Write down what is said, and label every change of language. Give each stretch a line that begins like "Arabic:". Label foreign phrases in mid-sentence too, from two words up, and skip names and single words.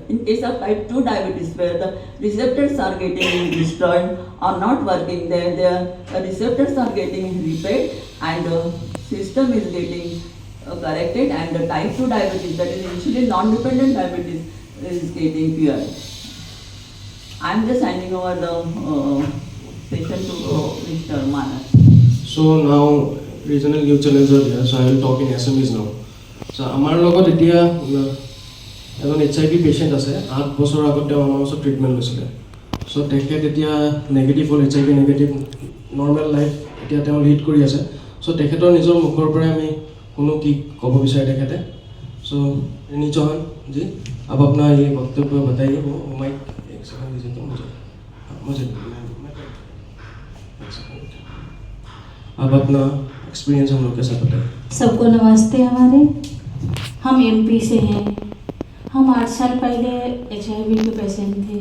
English: In case of type 2 diabetes, where the receptors are getting destroyed or not working, the receptors are getting repaired and the system is getting corrected, and the type 2 diabetes, that is insulin non-dependent diabetes, is getting cured. I am just handing over the session to Mr. Manash. So now regional news channels are there, so I will talk in Assamese now.
Assamese: So আমাৰ লগত এতিয়া এজন
English: HIV patient
Assamese: আছে 8 বছৰ আগতে আমাৰ ওচৰত ট্ৰিটমেন্ট লৈছিলে সো তেখেত এতিয়া নেগেটিভ হ'ল
English: HIV negative normal life
Assamese: এতিয়া তেওঁ লিড কৰি আছে সো তেখেতৰ নিজৰ মুখৰ পৰা আমি কোনো কি ক'ব বিচাৰে তেখেতে সো ৰিনি চৌহান
Hindi: जी अब अपना ये वक्तव्य बताइए वो माइक एक सेकंड दीजिए तो मुझे अब अपना एक्सपीरियंस हम लोग के साथ बताइए। सबको नमस्ते। हमारे हम एमपी से हैं। हम 8 साल पहले HIV के पेशेंट थे।